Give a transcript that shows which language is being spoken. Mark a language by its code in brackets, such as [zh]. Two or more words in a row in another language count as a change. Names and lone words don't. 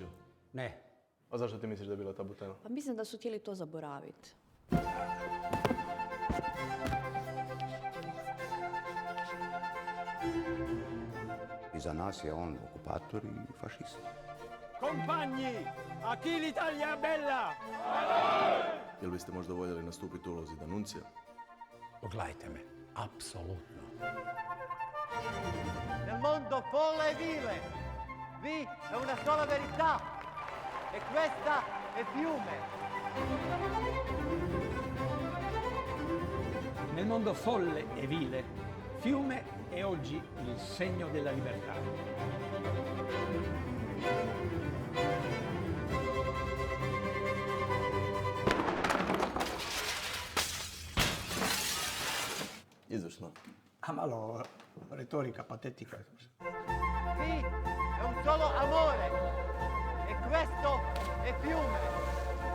[hr] Ne. A zašto ti misliš da je bila tabu tema? Pa mislim da su htjeli to zaboraviti. I za nas je on okupator i fašist. [it] Compagni, a chi l'Italia è bella? [hr] Jel biste možda voljeli nastupiti u ulozi Danuncija? Pogledajte me, apsolutno. [it] Nel mondo folle e vile, vi è una sola verità, e questa è Fiume. Nel mondo folle e vile, Fiume è oggi il segno della libertà. [hr] Izvršno. A malo retorika patetica. [it] Qui è un solo amore, e questo è Fiume.